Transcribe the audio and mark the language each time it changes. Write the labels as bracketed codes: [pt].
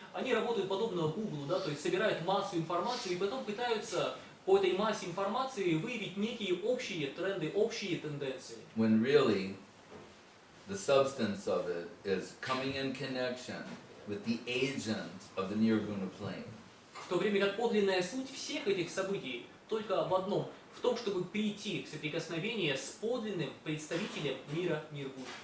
[ru] Они работают подобно Google, да, то есть собирают массу информации и потом пытаются по этой массе информации выявить некие общие тренды, общие тенденции. [en] When really the substance of it is coming in connection with the agent of the Nirguna plane. [ru] В то время как подлинная суть всех этих событий только в одном, в том, чтобы прийти в соприкосновение с подлинным представителем мира Ниргуна.